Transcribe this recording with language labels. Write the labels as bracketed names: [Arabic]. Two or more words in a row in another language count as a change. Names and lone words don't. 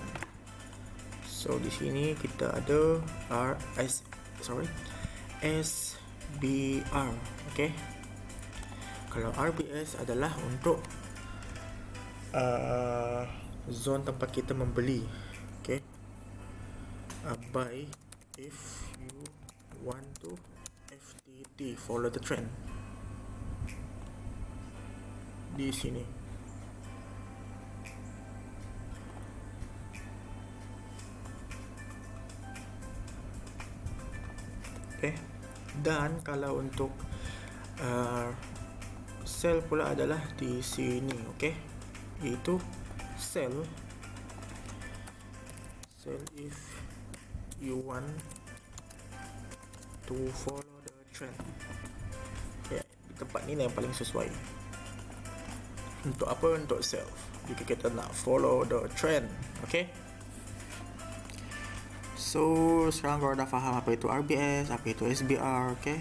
[Malay] So di sini kita ada SBR. Okay. Kalau RBS adalah untuk zone tempat kita membeli. Okay. [English] Buy if you want to FTT, follow the trend. [Malay] Di sini. Okay. Dan kalau untuk sell pula adalah di sini. Okay, iaitu [English] sell if you want to follow the trend. [Malay] Okay, di tempat ni yang paling sesuai. Untuk apa? Untuk sell jika kita nak [English] follow the trend. [Malay] Okay. So sekarang korang dah faham apa itu RBS, apa itu SBR. Okay.